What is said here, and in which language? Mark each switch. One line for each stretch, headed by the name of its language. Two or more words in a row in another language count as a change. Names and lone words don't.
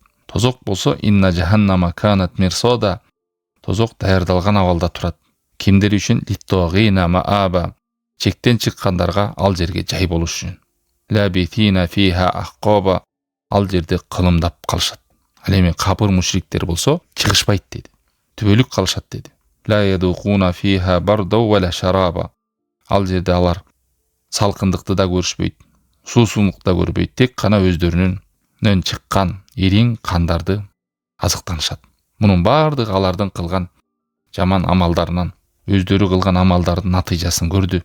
Kyrgyz: Тозок болсо
Arabic: إن جهنم كانت مرصادا,
Kyrgyz: тозок даярдалган абалда турат. Кимдер үчүн?
Arabic: للطاغين مآبا,
Kyrgyz: чектен чыккандарга ал жерге жай болуш үчүн.
Arabic: لابثين فيها أحقابا,
Kyrgyz: ал жерде кылымдап калышат. Ал эми капыр мушриктер болсо чыгышпайт деди. Түбөлүк калышат деди.
Arabic: لا يذوقون فيها بردا ولا شرابا,
Kyrgyz: ал жерде алар салкындыкты да көрүшпөйт, суусундукту да көрбөйт, тек кана өздөрүнүн чыккан ириң кандарды азыктанышат. Мунун баардыгы алардын кылган жаман амалдарынан, өздөрү кылган амалдардын натыйжасын көрдү.